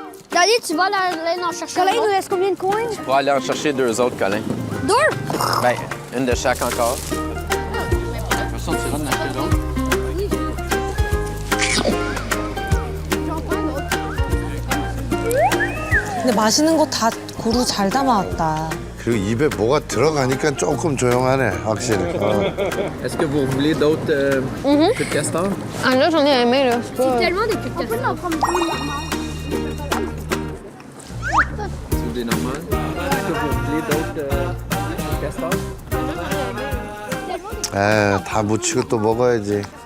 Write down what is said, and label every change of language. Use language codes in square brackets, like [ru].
[fr] Daddy, tu vas aller en chercher Colin, il nous reste combien de coins? On va aller en chercher 2 autres, Colin. 2? Ben, une de chaque encore. De toute façon, tu iras en acheter d'autres. [ko] 근데 맛있는 거 다 고루 잘 담아왔다. 그리고 입에 뭐가 들어가니까 조금 조용하네, 확실히. [fr] Est-ce que vous voulez d'autres queues de castor? Ah là, j'en ai aimé, là. C'est pas... Tellement des queues de castor. C'est des normales. Est-ce que vous voulez d'autres queues de castor? [ko] 에, 다 묻히고 또 먹어야지.